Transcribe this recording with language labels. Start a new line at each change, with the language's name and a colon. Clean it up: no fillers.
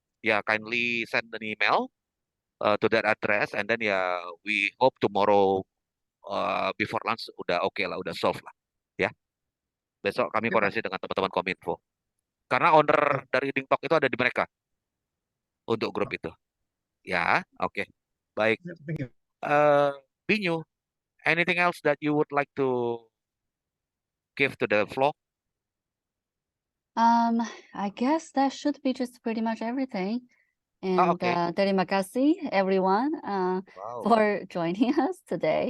English: Ya, kindly send an email to that address, and then ya we hope tomorrow before lunch
Indonesian: udah oke lah, udah solve lah. Ya. Besok kami koordinasi dengan teman-teman Kominfo. Karena owner dari DingTalk itu ada di mereka untuk grup itu. Ya, oke. Baik.
English: Binyu, anything else that you would like to give to the floor? I guess that should be just pretty much everything. And
Indonesian: terima kasih
English: everyone for joining us today.